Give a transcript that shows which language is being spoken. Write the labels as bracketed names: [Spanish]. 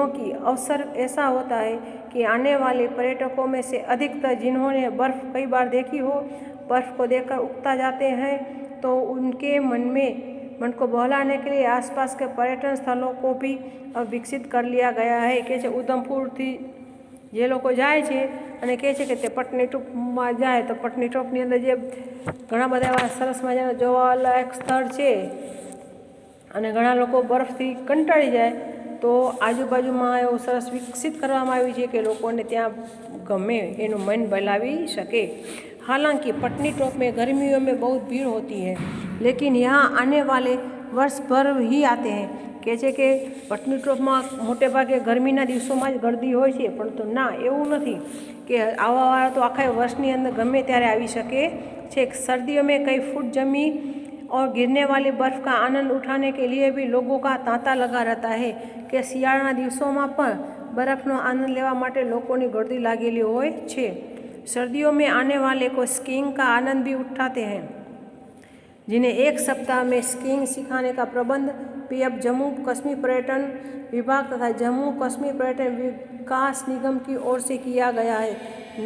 [Hindi] क्योंकि अवसर ऐसा होता है कि आने वाले पर्यटकों में से अधिकतर जिन्होंने बर्फ़ कई बार देखी हो, बर्फ़ को देखकर उकता जाते हैं, तो उनके मन को बहलाने के लिए आसपास के पर्यटन स्थलों को भी अब विकसित कर लिया गया है। [Gujarati] कि उधमपुर थी જે લોકો જાય છે અને કહે છે કે તે પટનીટોપમાં જાય તો પટનીટોપની અંદર જે ઘણા બધા એવા સરસ મજાના જોવાલાયક સ્થળ છે અને ઘણા લોકો બરફથી કંટાળી જાય તો આજુબાજુમાં એવું સરસ વિકસિત કરવામાં આવ્યું છે કે લોકોને ત્યાં ગમે એનું મન બહેલાવી શકે। [Hindi] हालांकि पटनीटॉप में गर्मियों में बहुत भीड़ होती है, लेकिन यहाँ आने वाले वर्ष भर ही आते हैं। [Gujarati] કહે છે કે પટનીટોપમાં મોટે ભાગે ગરમીના દિવસોમાં જ ગરદી હોય છે, પરંતુ ના એવું નથી કે આવાવાળા તો આખા વર્ષની અંદર ગમે ત્યારે આવી શકે છે। [Hindi] सर्दियों में कई फुट जमी और गिरने वाली बर्फ़ का आनंद उठाने के लिए भी लोगों का तांता लगा रहता है कि [Gujarati] શિયાળાના દિવસોમાં પણ બરફનો આનંદ લેવા માટે લોકોની ગળદી લાગેલી હોય છે। [Hindi] सर्दियों में आने वाले को स्कीइंग का आनंद भी उठाते हैं, जिन्हें एक सप्ताह में स्कीइंग सिखाने का प्रबंध भी अब जम्मू कश्मीर पर्यटन विभाग तथा जम्मू कश्मीर पर्यटन विकास निगम की ओर से किया गया है।